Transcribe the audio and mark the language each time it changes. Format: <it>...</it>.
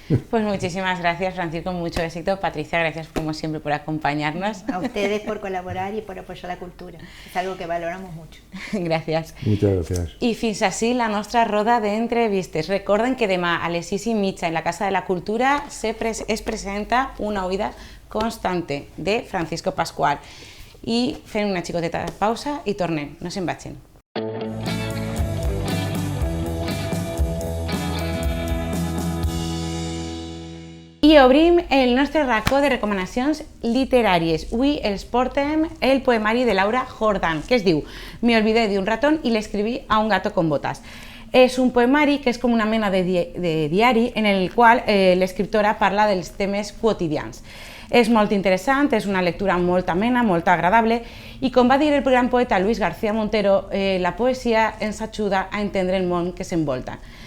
<es>Pues muchísimas gracias, Francisco, mucho éxito. Patricia, gracias como siempre por acompañarnos. A ustedes por colaborar y por apoyar la cultura, es algo que valoramos mucho.</es> <ca>Gràcies.</ca> <es>Muchas gracias.</es> <ca>I fins així la nostra roda d'entrevistes. Recorden que demà a les 6:30 en la Casa de la Cultura es presenta Una oïda constante de Francisco Pascual. I fem una xicoteta pausa i tornem, no se'n vagin. I obrim el nostre racó de recomanacions literàries. Avui els portem el poemari de Laura Jordan, que es diu Me olvidé de un ratón y le escribí a un gato con botas. És un poemari que és com una mena de diari en el qual l'escriptora parla dels temes quotidians. És molt interessant, és una lectura molt amena, molt agradable i com va dir el gran poeta Luis García Montero, la poesia ens ajuda a entendre el món que s'envolta.</ca>